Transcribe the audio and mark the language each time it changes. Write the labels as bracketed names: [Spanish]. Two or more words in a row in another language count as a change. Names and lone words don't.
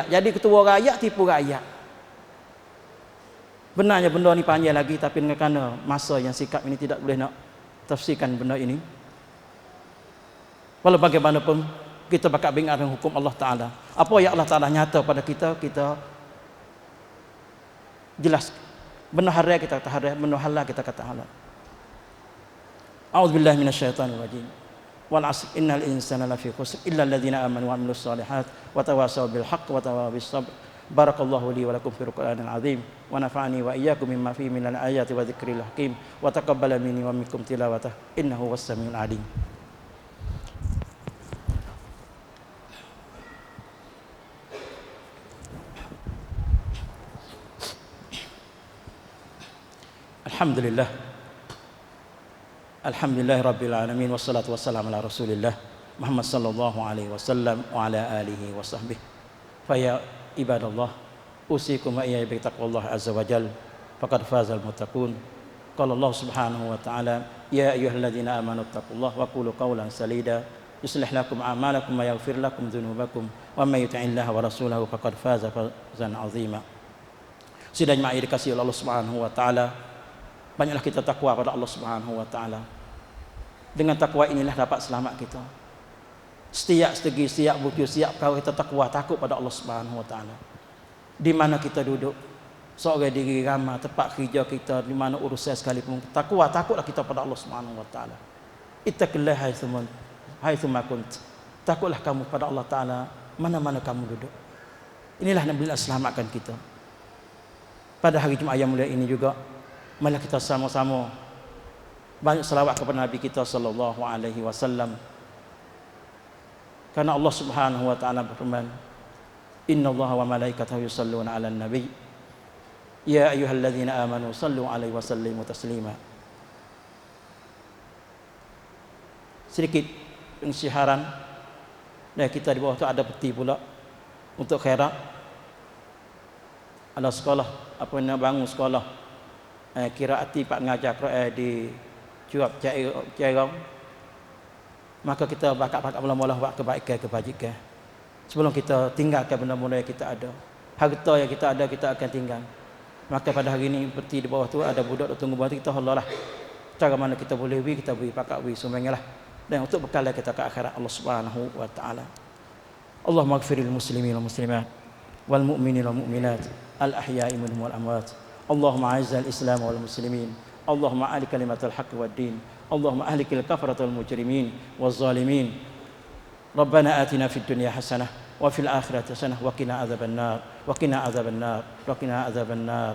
[Malay] Jadi ketua rakyat tipu rakyat. Benarnya benda ni panjang lagi, tapi kerana masa yang sikap ini tidak boleh nak tafsirkan benda ini. Walau bagaimanapun kita bakal ingat dengan hukum Allah Taala. Apa yang Allah Taala nyata pada kita, kita jelas. Benda haram kita kata haram, benda halal kita kata halal. [Arabic] أعوذ بالله من الشيطان الرجيم. والعصر إن الإنسان لفي خسر إلا الذين آمنوا وعملوا الصالحات وتواصوا بالحق وتواصوا بالصبر. بارك الله لي ولكم في القرآن العظيم ونفعني وإياكم مما فيه من الآيات والذكر الحكيم وتقبل مني ومنكم تلاوته إنه السميع العليم. الحمد لله. الحمد لله رب العالمين والصلاة والسلام على رسول الله محمد صلى الله عليه وسلم وعلى آله وصحبه. فيا عباد الله أوصيكم وإياي بتقوى الله عز وجل فقد فاز المتقون. قال الله سبحانه وتعالى يا أيها الذين آمنوا اتقوا الله وقولوا قولا سديدا يصلح لكم أعمالكم ويغفر لكم ذنوبكم ومن يطع الله ورسوله فقد فاز فوزا عظيما. [Malay] Sudah jemaah dikasihi oleh [Arabic] الله سبحانه وتعالى, [Malay] banyaklah kita takwa pada [Arabic] الله سبحانه وتعالى. [Malay] Dengan takwa inilah dapat selamat kita. Setiap segi, setiap bukti, setiap perkara kita takwa, takut pada [Arabic] الله سبحانه وتعالى. [Malay] Di mana kita duduk, seorang diri ramai, tempat kerja kita, di mana urusan sekalipun, takutlah kita pada [Arabic] الله سبحانه وتعالى. اتق الله حيثما كنت. [Malay] Takutlah kamu pada Allah taala mana-mana kamu duduk. Inilah yang bisa selamatkan kita. Pada hari Jumaat yang mulia ini juga, marilah kita sama-sama banyak selawat kepada Nabi kita [Arabic] صلى الله عليه وسلم. [Malay] Karena [Arabic] الله سبحانه وتعالى [Malay] berfirman, [Arabic] "إن الله وملائكته يصلون على النبي. يا أيها الذين آمنوا صلوا عليه وسلموا تسليما." [Malay] Sedikit pensiharan. Dan kita di bawah itu ada peti pula untuk khairat. Ada sekolah, apa nak bangun sekolah qiraati pak ngajar Quran di Cuap Cerong. Maka kita bakat-bakat mula-mula buat kebajikan. Sebelum kita tinggalkan benda-benda yang kita ada, harta yang kita ada kita akan tinggal. Maka pada hari ini peti di bawah tu ada budak tunggu bawah kita, Allah lah cara mana kita boleh beri, kita beri pakat beri semuanya lah. Dan untuk bekal kita ke akhirat [Arabic] الله سبحانه وتعالى. اللهم اغفر للمسلمين والمسلمات والمؤمنين والمؤمنات الأحياء منهم والأموات. اللهم أعز الإسلام والمسلمين. اللهم أعل كلمة الحق والدين. اللهم أهلك الكفرة المجرمين والظالمين. ربنا آتنا في الدنيا حسنة وفي الآخرة حسنة وقنا عذاب النار وقنا عذاب النار وقنا عذاب النار wa qina adzaban nar wa qina adzaban nar.